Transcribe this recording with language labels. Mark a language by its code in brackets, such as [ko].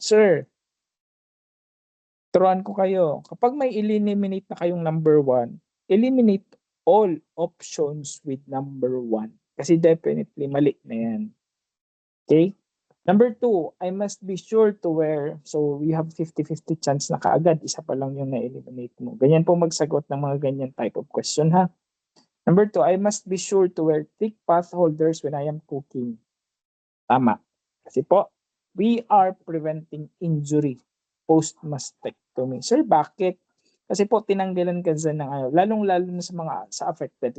[tl] Sir, turuan ko kayo. Kapag may eliminate na kayong number 1, [en] eliminate all options with number 1. [tl] Kasi definitely mali na yan. Okay? [en] Number 2, I must be sure to wear. So, we have 50-50 chance [tl] na kaagad. Isa pa lang yung na-eliminate mo. Ganyan po magsagot ng mga ganyan type of question, ha? [en] Number 2, I must be sure to wear thick path holders when I am cooking. Tama. [tl] Kasi po, [en] we are preventing injury post-mastectomy. [tl] Sir, bakit? Kasi po, tinanggalan ka dyan ng lalong-lalo na sa affected.